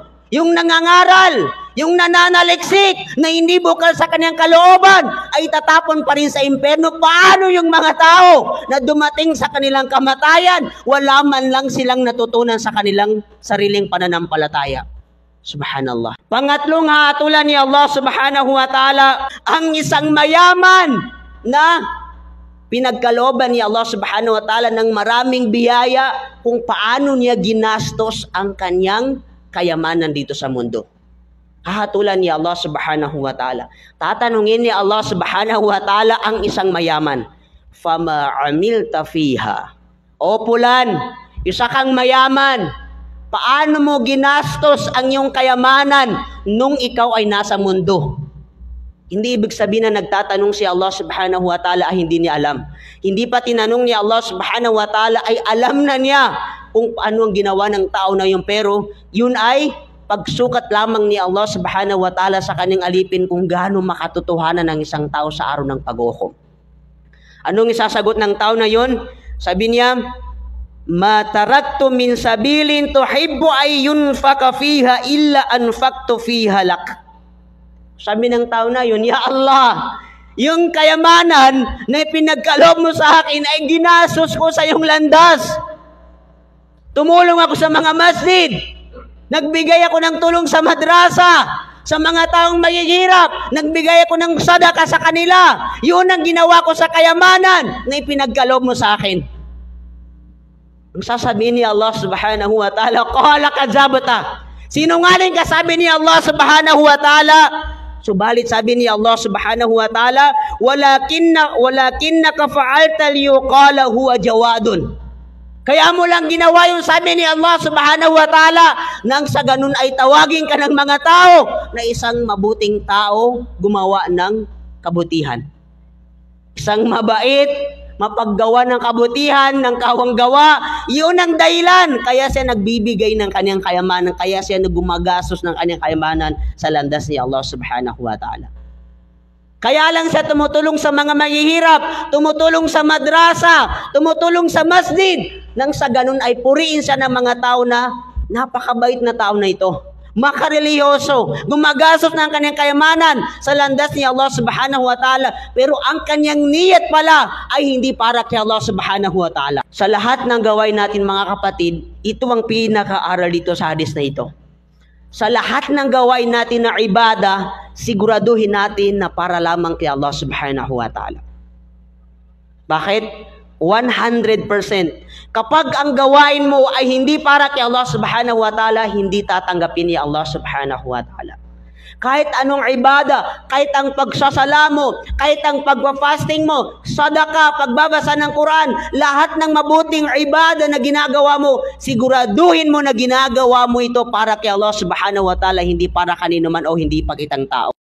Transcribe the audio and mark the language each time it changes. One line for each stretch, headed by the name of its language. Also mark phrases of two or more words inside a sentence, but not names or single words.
Filipino: Yung nangangaral, yung nananaliksik, na hindi bukal sa kanyang kalooban, ay itatapon pa rin sa impyerno. Paano yung mga tao na dumating sa kanilang kamatayan, wala man lang silang natutunan sa kanilang sariling pananampalataya? Subhanallah. Pangatlong hatulan ni Allah
Arabic: سبحانه وتعالى,
Filipino: ang isang mayaman na pinagkalooban ni Allah
Arabic: سبحانه وتعالى
Filipino: ng maraming biyaya kung paano niya ginastos ang kanyang kayamanan dito sa mundo. Hahatulan ni Allah
Arabic: سبحانه وتعالى.
Filipino: Tatanungin ni Allah
Arabic: سبحانه وتعالى
Filipino: ang isang mayaman.
Arabic: فما عملت فيها.
Filipino: O pulan, isa kang mayaman, paano mo ginastos ang iyong kayamanan nung ikaw ay nasa mundo? Hindi ibig sabihin na nagtatanong si Allah
Arabic: سبحانه وتعالى
Filipino: ay hindi niya alam. Hindi pa tinanong ni Allah
Arabic: سبحانه وتعالى
Filipino: ay alam na niya kung ano ang ginawa ng tao na yun. Pero yun ay pagsukat lamang ni Allah
Arabic: سبحانه وتعالى
Filipino: sa kanyang alipin kung gaano makatotohanan ng isang tao sa araw ng paghukom. Anong isasagot ng tao na yun? Sabi niya,
Arabic: ما تركت من سبيل تحب أن ينفق فيها إلا أنفقت فيها لك.
Filipino: Sabi ng tao na yun,
Arabic: يا الله,
Filipino: yung kayamanan na pinagkaloob mo sa akin ay ginasos ko sa iyong landas. Tumulong ako sa mga masjid. Nagbigay ako ng tulong sa madrasa, sa mga taong mahihirap. Nagbigay ako ng sadaka sa kanila. Yun ang ginawa ko sa kayamanan na ipinagkaloob mo sa akin. Ang sasabihin ni Allah
Arabic: سبحانه وتعالى, قال كذبت.
Filipino: Sinungaling ka, sabi ni Allah
Arabic: سبحانه وتعالى.
Filipino: Subalit sabi ni Allah
Arabic: سبحانه وتعالى, ولكنك فعلت ليقال هو جواد.
Filipino: Kaya mo lang ginawa yung sabi ni Allah
Arabic: سبحانه وتعالى,
Filipino: nang sa ganun ay tawagin ka ng mga tao na isang mabuting tao gumawa ng kabutihan. Isang mabait, mapaggawa ng kabutihan, ng kawanggawa, yun ang dahilan. Kaya siya nagbibigay ng kanyang kayamanan, kaya siya gumagastos ng kanyang kayamanan sa landas ni Allah
Arabic: سبحانه وتعالى.
Filipino: Kaya lang siya tumutulong sa mga mahihirap, tumutulong sa madrasa, tumutulong sa masjid, nang sa ganun ay puriin siya ng mga tao na napakabait na tao na ito. Makareliyoso, gumagastos ng kanyang kayamanan sa landas ni Allah
Arabic: سبحانه وتعالى,
Filipino: pero ang kanyang niyat pala ay hindi para kay Allah
Arabic: سبحانه وتعالى.
Filipino: Sa lahat ng gawain natin mga kapatid, ito ang pinaka-aral dito sa hadis na ito. Sa lahat ng gawain natin na ibada, siguraduhin natin na para lamang kay Allah
Arabic: سبحانه وتعالى.
Filipino: Bakit? 100%. Kapag ang gawain mo ay hindi para kay Allah
Arabic: سبحانه وتعالى,
Filipino: hindi tatanggapin ni Allah
Arabic: سبحانه وتعالى.
Filipino: Kahit anong ibada, kahit ang pagsasala mo, kahit ang pagpa-fasting mo, sadaka, pagbabasa ng Quran, lahat ng mabuting ibada na ginagawa mo, siguraduhin mo na ginagawa mo ito para kay Allah
Arabic: سبحانه وتعالى,
Filipino: hindi para kanino man o hindi pag itang tao.